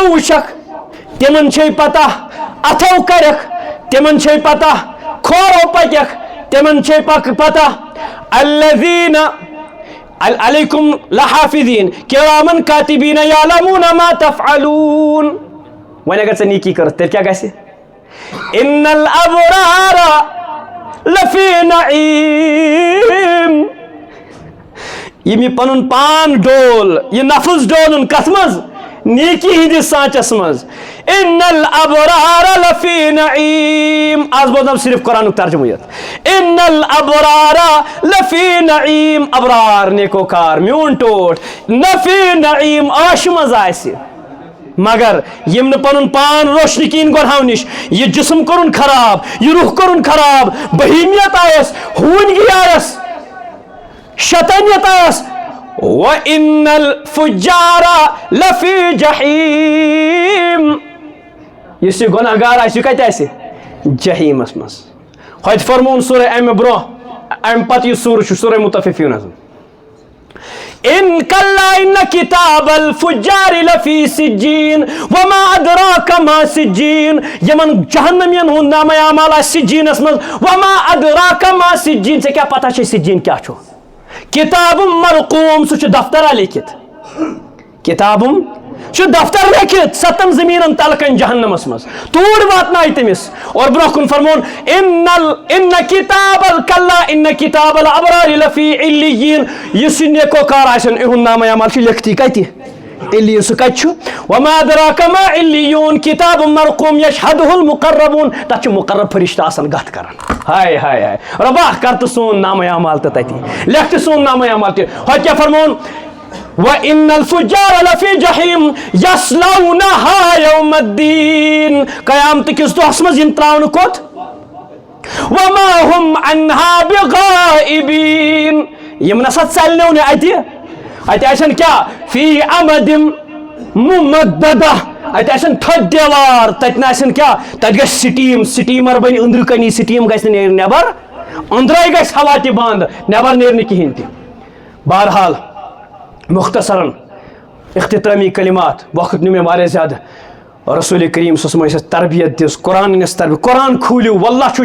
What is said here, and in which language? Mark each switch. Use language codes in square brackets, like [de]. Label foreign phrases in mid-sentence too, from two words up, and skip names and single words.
[ks] وچھک تمن چھے پتہ اتھو کرک تمن چھے پتہ کھورو پکک تمن چھے پتہ [ar] الذین علیکم لحافظین کِرامن کاتبین یعلمون ما تفعلون [ks] وۄنۍ اگر ژٕ نیکی کٔرٕتھ تیٚلہِ کیٛاہ گژھِ [ar] ان الابرار لفی [ks] نعیم یم یہ پنن پان ڈول یہ نفس ڈولن کت مز نیکی ہندس سانچس مز [ar] ان الابرار لفی نعیم [ks] آز بولنا صرف قرآن ترجمہ یت [ar] ان الابرار لفی نعیم [ks] ابرار نیکوکار میون ٹوٹ [ar] لفی نعیم [ks] عاش مز آسہِ مگر یم پنن پان روشن کین گۄڈٕ نش یہ جسم کرن خراب یہ روح کرن خراب بہیمیت آیس ہوٗنگی آیس شیطانیت آیس [ar] وَإِنَّ الْفُجَّارَ لَفِي جَحِيمٍ [ks] یُس یہ گۄناہ گار آسہِ یہِ کتہِ آسہِ جحیٖمس منٛز ہوٚتہِ فرمون سورہ امہِ برونٛہہ امہِ پتہٕ یُس سورہ چھُ سورہ مُطفِفیٖن حظ [ar] ان کلا ان کتاب الفجار لفی سجین وما ادراک ما سجین [ks] یمن جہنمین ہُنٛد نامہ اعمال آسہِ سجینس منٛز [ar] وما ادراک ما سجین [ks] ژےٚ کیٛاہ پتہ چھے سجین کیٛاہ چھُ [ar] کتاب مرقوم [ks] سُہ چھُ دفترا لیکھِتھ کتابم چھُ دفتر لیکھِتھ 7 زمیٖنن تلکن جہنمس منٛز توٗرۍ واتنایہِ تٔمِس اور برونٛہہ کُن فرمون [ar] ان کتاب الکلا ان کتاب الابرار لفی علیین [ks] یُس یہِ نیکوکار آسن یِہُنٛد نامہ اعمال چھُ لیکھتھٕے کتہِ علیٖن سُہ کتہِ چھُ [ar] وما ادراک ما علیون کتاب مرقوم یشہدہ المقربون [ks] تتھ چھُ مقرب فرشتہٕ آسان گتھ کران ہائے ہائے ہائے رۄبا کر تہٕ سون نامہ اعمال تہٕ تتی لیکھ تہٕ سون نامہ اعمال تہِ ہوٚتہِ کیٛاہ فرمون [ar] وَإِنَّ الْفُجَّارَ لَفِي جَحِيمٍ يَصْلَوْنَهَا يَوْمَ الدِّينِ [ks] قیامت کِس دۄہس منٛز یِم تراونہٕ کوٚت [ar] وَمَا هُمْ عَنْهَا بِغَائِبِينَ [ks] یِم نسا ژَلنو نہٕ اَتہِ آسن کیٛاہ [ar] فی عَمَدٍ مُمَدَّدَةٍ [ks] اَتہِ آسن تھٔدۍ دیوار تتہِ نہٕ آسن کیٛاہ تتہِ گژھِ سٹیٖم سٹیٖمر بنہِ أنٛدرٕ کَنی سٹیٖم گژھِ نہٕ نیرِ نٮ۪بر أنٛدرَے گژھِ ہوا تہِ بنٛد نٮ۪بر نیرِ نہٕ کِہیٖنۍ تہِ بہرحال مختصراً اختتامی کلمات وقت نیو مےٚ واریاہ زیادٕ رسول کریم [ar] صلی اللہ علیہ وسلم [ks] تربیت دِژ قرآن أنِس تربیت قرآن کھوٗلِو واللہ چھُ